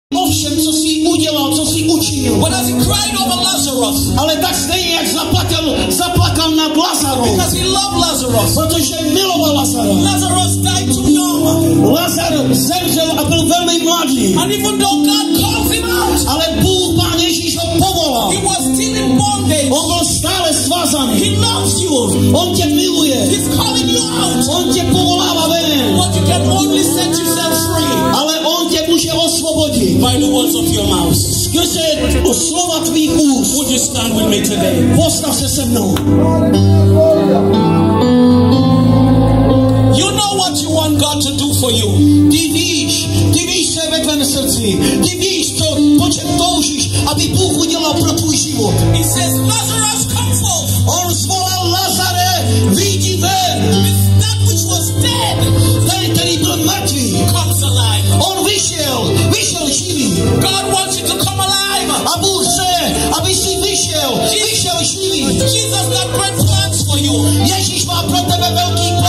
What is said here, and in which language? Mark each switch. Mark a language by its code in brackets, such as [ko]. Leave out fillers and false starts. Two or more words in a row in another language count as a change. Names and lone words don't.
[cs] o všem, co jsi udělal, co jsi učinil. [en] But as he cried over Lazarus, [cs] Ale tak stejně, jak zaplakal nad Lazarem. [en] because he loved Lazarus, [cs] Protože miloval Lazara. [en] Lazarus died too young. [cs] Lazar zemřel a byl velmi mladý. [en] And even though God called him out, [cs] Ale Bůh, Pán Ježíš ho povolal. [en] he was still in bondage. [cs] On byl stále svázaný. [en] He loves you. [cs] On tě miluje. [en] He's calling you out. [cs] On tě povolává ven. [en] But you can only set yourself free [cs] Ale on tě může osvobodit. [en] by the words of your mouth. [cs] Skrze slova tvých úst. [en] Would you stand with me today? [cs] Postav se mnou. [en] You know what you want God to do for you. [cs] Ty víš, co je ve tvém srdci. Ty víš, po čem toužíš, aby Bůh udělal pro tvůj život. [en] He says, Lazarus, come forth. [cs] On zvolal Lazare, vyjdi ven. [en] That which was dead [cs] Ten, který byl mrtvý, [en] comes alive. [cs] on vyšel živý. [en] God wants you to come alive. [cs] A Bůh chce, aby si vyšel živý. [en] Jesus got great plans for you. [cs] Ježíš má pro tebe velký